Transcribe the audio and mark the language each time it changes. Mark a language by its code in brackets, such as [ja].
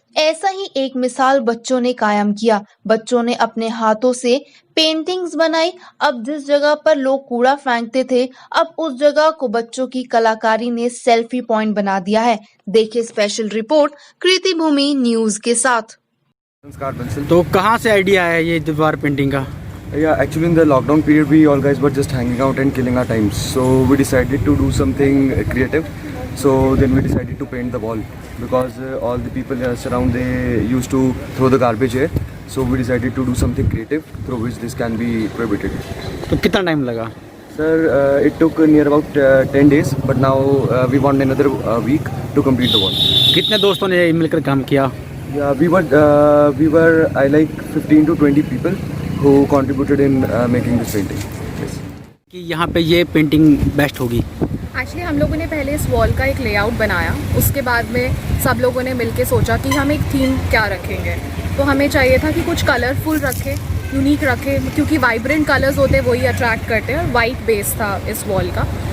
[hi] ऐसा ही एक मिसाल बच्चों ने कायम किया। बच्चों ने अपने हाथों से पेंटिंग्स बनाई। अब जिस जगह पर लोग कूड़ा फेंकते थे, अब उस जगह को बच्चों की कलाकारी ने सेल्फी पॉइंट बना दिया है। देखिए स्पेशल रिपोर्ट कृति भूमि न्यूज के साथ। संस्कार पेंसिल। तो कहाँ से आइडिया आया ये दीवार पेंटिंग का? [en] Yeah, actually in the lockdown period we all guys were just hanging out and killing our times. So we decided to do something creative. So then we decided to paint the wall because all the people around they used to throw the garbage here. So we decided to do something creative through which this can be prohibited. [hi] तो कितना time लगा? [en] Sir, it took near about 10 days, but now we want another week to complete the wall. [hi] कितने दोस्तों ने मिलकर काम किया? [en] Yeah, we were I like 15 to 20 people who contributed in making this painting. Yes. [hi] कि यहाँ पे ये पेंटिंग बेस्ट होगी। एक्चुअली हम लोगों ने पहले इस वॉल का एक लेआउट बनाया, उसके बाद में सब लोगों ने मिलके सोचा कि हम एक थीम क्या रखेंगे। तो हमें चाहिए था कि कुछ कलरफुल रखें, यूनिक रखें, क्योंकि वाइब्रेंट कलर्स होते हैं वही अट्रैक्ट करते हैं और वाइट बेस था इस वॉल का।